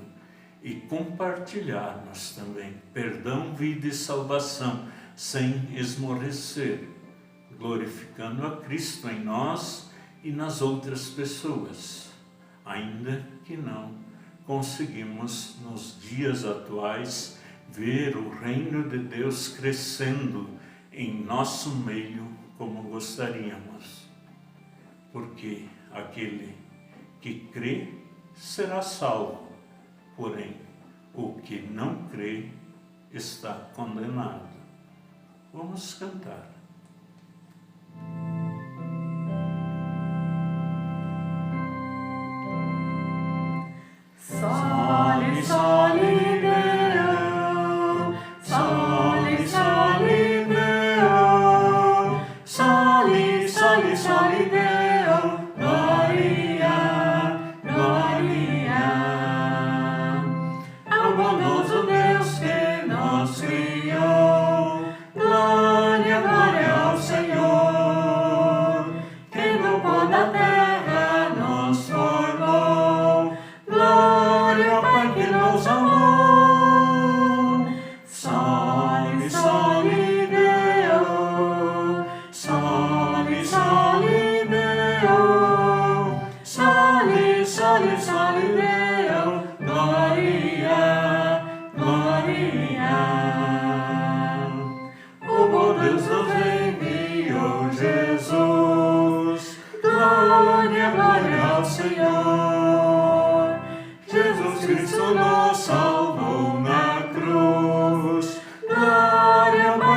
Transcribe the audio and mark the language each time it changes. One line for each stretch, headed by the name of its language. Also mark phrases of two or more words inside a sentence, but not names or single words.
Portuguese: e compartilharmos também perdão, vida e salvação, sem esmorecer, glorificando a Cristo em nós e nas outras pessoas, ainda que não conseguimos, nos dias atuais, ver o reino de Deus crescendo em nosso meio como gostaríamos. Porque aquele que crê será salvo, porém o que não crê está condenado. Vamos cantar.
Latin: Soli, soli Deo, soli, soli Deo, soli, soli, soli Deo, gloria, gloria
Portuguese: ao bondoso Deus que nos criou, glória, glória ao Senhor, que no pó da terra nos formou, glória ao Pai que nos amou.
Latin: Soli, soli Deo, soli, soli Deo, soli, soli, soli Deo, gloria, gloria.
Portuguese: O bom Deus nos enviou Jesus, glória, glória ao Senhor. Jesus Cristo nos salvou na cruz, glória,